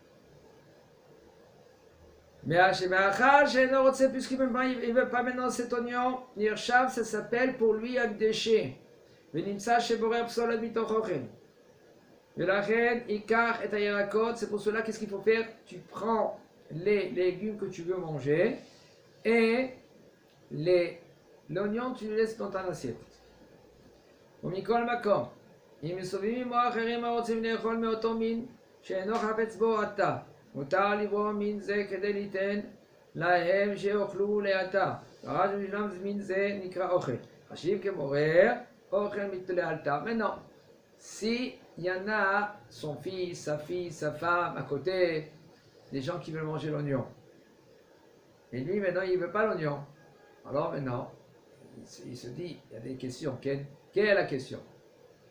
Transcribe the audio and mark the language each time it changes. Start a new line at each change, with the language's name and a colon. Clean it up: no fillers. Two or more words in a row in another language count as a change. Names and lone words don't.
French: Mais puisqu'il ne veut pas maintenant cet oignon, Nirshav, ça s'appelle pour lui un déchet. C'est pour cela qu'est-ce qu'il faut faire? Tu prends les légumes que tu veux manger et l'oignon tu le laisses dans ta assiette.
Hebrew: ומכל מקום, אם מסובבים עמו אחרים הרוצים לאכול מאותו מין שאינו חפץ בו עתה, מותר לברוא מין זה כדי ליתן להם שאוכלו לעתה. רק בשלב מין זה נקרא אוכל. חשיב כמורר, אוכל לאלתר.
French: Maintenant, si il y en a son fils, sa fille, sa femme à côté, des gens qui veulent manger l'oignon, et lui maintenant il ne veut pas l'oignon, alors maintenant il se dit, il y a des questions. Quelle est la question?